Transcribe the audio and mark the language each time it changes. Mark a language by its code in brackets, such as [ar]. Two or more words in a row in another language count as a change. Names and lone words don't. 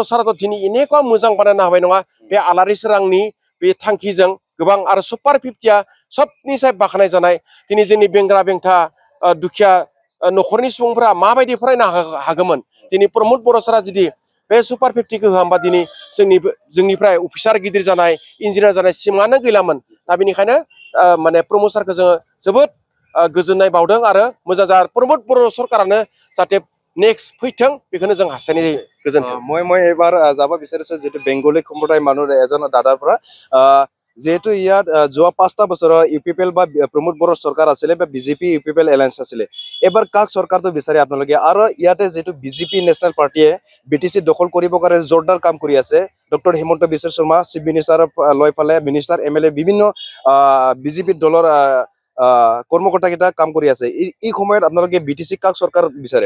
[brx] साराथ' दिनै এনেকুৱা मोजां बानायनो हाबाय नङा बे आलारि सोरांनि बे थांखिजों गोबां आरो सुपार 50आ सबनिसाय बाख्नाय जानाय दिनै जोंनि बेंग्रा बेंथा दुखिया न'खरनि सुबुंफोरा माबायदि फरायनो हागौमोन दिनै प्रमद बर' सारा जुदि बे सुपार 50खौ होआबा दिनै जोंनिफ्राय अफिसार गिदिर जानाय इन्जिनियार जानाय सिमाङानो गैलामोन दा बेनिखायनो माने प्रमद सारखौ जोङो जोबोद गोजोननाय बावदों आरो मोजां जा प्रमद बर' सरकारानो जाहाथे नेक्स्ट फैथों बेखौनो जों हास्थायनाय जायो गोजोन्थों [as] মই এবাৰ যাব বিচাৰিছো যিটো বেংগলী সম্প্ৰদায়ৰ মানুহ এজন দাদাৰ পৰা যেহেতু ইয়াত যোৱা 5টা বছৰৰ ইউপিপিএল বা প্ৰমোদ বড়ো চৰকাৰ আছিলে বা বিজেপি ইউপিপিএল এলায়েন্স আছিলে এবাৰ কাক চৰকাৰটো বিচাৰে আপোনালোকে আৰু ইয়াতে যেটো বিজেপি [en] national party [as] বিটিসি দখল কৰিবৰ কাৰণে জোৰদাৰ কাম কৰি আছে ডক্টৰ হিমন্ত বিশ্ব শৰ্মা [en] chief minister [as] লৈ ফালে মিনিষ্টাৰ এমএলএ বিভিন্ন বিজেপি দলৰ কৰ্মকৰ্তা কেইটা কাম কৰি আছে এই সময়ত আপোনালোকে বিটিসি কাক চৰকাৰ বিচাৰে